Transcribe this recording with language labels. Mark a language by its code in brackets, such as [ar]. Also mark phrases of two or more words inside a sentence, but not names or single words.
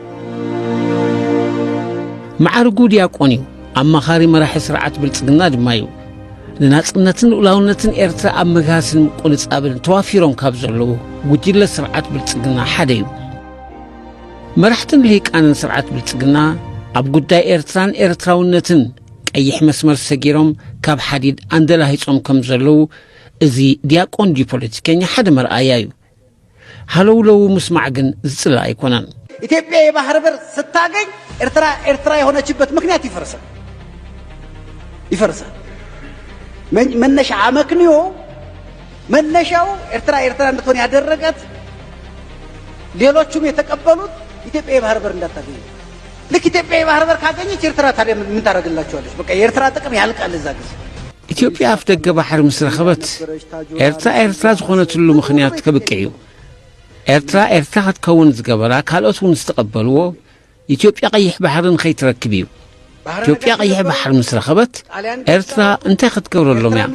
[ti] ማዕርጉ ዲያቆን እዩ። ኣማኻሪ መራሒ ስርዓት ብልጽግና ድማ እዩ። ንናጽነትን ሉዓላውነትን ኤርትራ ኣብ መግሃስን ቁንጻብን ተዋፊሮም ካብ ዘለዉ ጉጅለ ስርዓት ብልጽግና ሓደ እዩ። መራሕትን ልሂቃንን ስርዓት ብልጽግና ኣብ ጉዳይ ኤርትራን ኤርትራውነትን ቀይሕ መስመር ሰጊሮም ካብ ሓዲድ አንደላሂጾም ከም ዘለዉ እዚ ዲያቆን ዲ ፖለቲከኛ ሓደ መርኣያ እዩ። ሃለውለው ምስማዕ ግን ዝጽላ ኣይኮነን። [am] ኢትዮጵያ የባህር በር ስታገኝ ኤርትራ የሆነችበት ምክንያት ይፈርሳል። መነሻ አመክንዮ መነሻው ኤርትራ እንድትሆን ያደረጋት ሌሎቹም የተቀበሉት ኢትዮጵያ የባህር በር እንዳታገኝ። ልክ ኢትዮጵያ የባህር በር ካገኘች ኤርትራ ታዲያ ምን ታደርግላቸዋለች? በቃ የኤርትራ ጥቅም ያልቃል እዛ ጊዜ። [ti] ኢትዮጵያ አፍ ደገ ባሕር ምስ ረኸበት ኤርትራ ዝኾነትሉ ምኽንያት ከብቅዕ እዩ። ኤርትራ ክትከውን ዝገበራ ካልኦት እውን ዝተቐበልዎ ኢትዮጵያ ቀይሕ ባሕርን ከይትረክብ እዩ። ኢትዮጵያ ቀይሕ ባሕር ምስ ረኸበት ኤርትራ እንታይ ክትገብረሎም እያ?